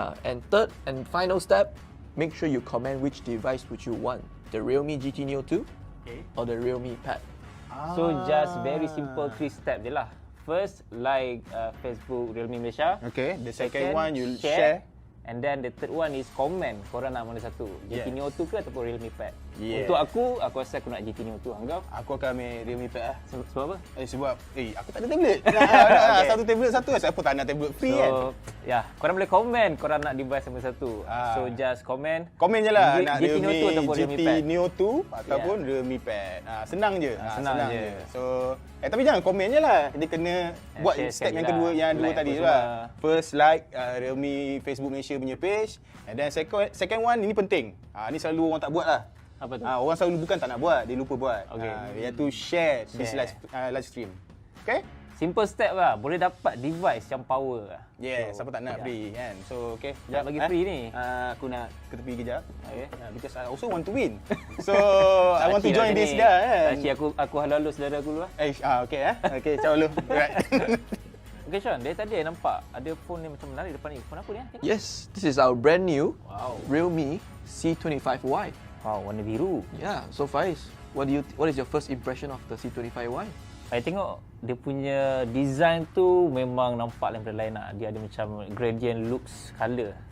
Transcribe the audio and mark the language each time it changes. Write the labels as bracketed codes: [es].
[en] Yeah, and third and final step, make sure you comment which device would you want, the Realme GT Neo 2 or the Realme Pad. So just very simple 3 step [ms] je lah. [en] First, like Facebook Realme Malaysia. Okay, the second one you share. And then the third one is comment. [ms] Korang nak mana satu? GT Neo 2 ke ataupun Realme Pad? [en] Yeah. [ms] Untuk aku rasa aku nak GT Neo 2. Anggap? Aku akan ambil Realme Pad lah. Sebab apa? Sebab aku tak ada tablet. Satu tablet satu. Siapa tak nak tablet free kan? So, korang boleh komen korang nak device sama satu. [en] So just comment. [ms] Komen je lah. Nak GT Neo 2 ataupun Realme GT Pad. Neo 2 ataupun Realme Pad. Senang je. Senang je. So, tapi jangan komen je lah. Dia kena buat step yang kedua, yang dua tadi tu lah. [en] First, like [ms] Realme Facebook Malaysia punya page. [en] And then second one, [ms] ini penting. Ni selalu orang tak buat lah. Apa tu? Orang selalu bukan tak nak buat, dia lupa buat. [en] Okay. [ms] Iaitu [en] share this live stream. Okay? Simple step lah. [ms] Boleh dapat device yang power lah. Yeah, siapa tak nak free kan. So, okay. Nak bagi free ni? Aku nak ke tepi kejap. [en] Okay. Because I also want to win. So, I want to join this [ms] dah kan. Aku halu-halu saudara aku dulu lah. [en] Okay Okay, ciao dulu. Right. [ms] Okay Sean, dari tadi I nampak ada phone ni macam menarik depan ni. Phone apa ni? [en] Yes, this is our brand new Realme C25Y. [ms] Wow, warna biru. [en] Yeah, so Faiz, what is your first impression of the C25Y? [ms] Saya tengok dia punya design tu memang nampak lain lah. Dia ada macam [en] gradient looks colour.